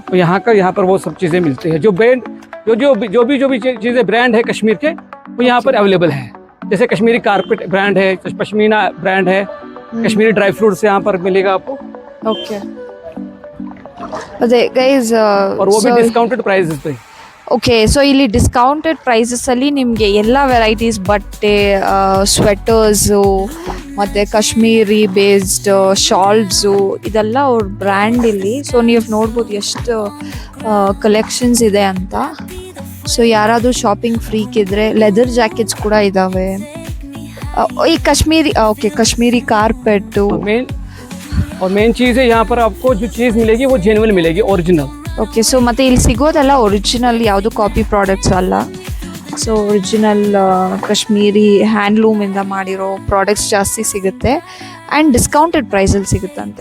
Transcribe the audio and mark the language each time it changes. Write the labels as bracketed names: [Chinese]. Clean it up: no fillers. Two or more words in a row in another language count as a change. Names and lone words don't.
[Hindi] तो यहाँ पर वो सब चीज़ें मिलती है। जो ब्रांड जो भी चीज़ें ब्रांड है कश्मीर के, वो यहाँ पर अवेलेबल है। जैसे [English] Kashmiri carpet [Hindi] ब्रांड है, पश्मीना ब्रांड है, कश्मीरी [English] dry fruits [Hindi] यहाँ पर मिलेगा आपको। [Kannada] ओके, अದೇ ಗೈಸ್, [Hindi] और वो भी [English] discounted prices [Hindi] पे। [Kannada] ಓಕೆ, ಸೊ ಇಲ್ಲಿ ಡಿಸ್ಕೌಂಟೆಡ್ ಪ್ರೈಸಸಲ್ಲಿ ನಿಮಗೆ ಎಲ್ಲ ವೆರೈಟೀಸ್ ಬಟ್ಟೆ, ಸ್ವೆಟರ್ಸು ಮತ್ತು [English] Kashmiri based shawls [Kannada] ಇದೆಲ್ಲ ಅವ್ರ ಬ್ರ್ಯಾಂಡ್ ಇಲ್ಲಿ. ಸೊ ನೀವು ನೋಡ್ಬೋದು ಎಷ್ಟು ಕಲೆಕ್ಷನ್ಸ್ ಇದೆ ಅಂತ. ಸೊ ಯಾರಾದರೂ [English] shopping freak [Kannada] ಇದ್ದರೆ [English] leather jackets [Kannada] ಕೂಡ ಇದ್ದಾವೆ. ಈ ಕಾಶ್ಮೀರಿ, ಓಕೆ, [English] Kashmiri carpet. [Hindi] और मेन चीज़ है यहाँ पर आपको जो चीज़ मिलेगी वो जेन्युइन मिलेगी, ओरिजिनल। [Kannada] ಓಕೆ, ಸೊ ಮತ್ತು ಇಲ್ಲಿ ಸಿಗೋದೆಲ್ಲ ಒರಿಜಿನಲ್, ಯಾವುದು [English] copy products [Kannada] ಅಲ್ಲ. ಸೊ ಒರಿಜಿನಲ್ ಕಾಶ್ಮೀರಿ ಹ್ಯಾಂಡ್ಲೂಮಿಂದ ಮಾಡಿರೋ ಪ್ರಾಡಕ್ಟ್ಸ್ ಜಾಸ್ತಿ ಸಿಗುತ್ತೆ ಆ್ಯಂಡ್ ಡಿಸ್ಕೌಂಟೆಡ್ ಪ್ರೈಸಲ್ಲಿ ಸಿಗುತ್ತಂತೆ.